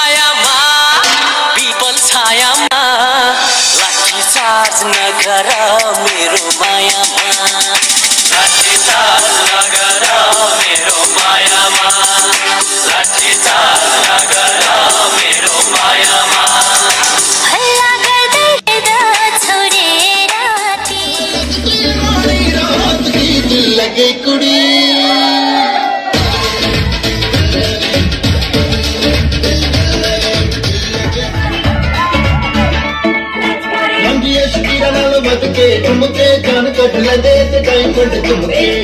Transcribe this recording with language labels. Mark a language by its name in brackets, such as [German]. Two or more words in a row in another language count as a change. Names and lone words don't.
[Nepali] छायामा लाठी चार्ज नगर मेरो मायामा लाठी चार्ज नगर मेरो मायामा लाठी चार्ज नगर मेरो मायामा हल्ला गर्दै छोरे राती [Punjabi] ਦਿਲ ਲੱਗੇ ਕੁੜੀ ਕੇ ਝੁਮਕੇ ਜਾਨ ਕੱਟ ਲੱਗੇ ਤੇ ਡਾਇਮੰਡ ਝੁਮਕੇ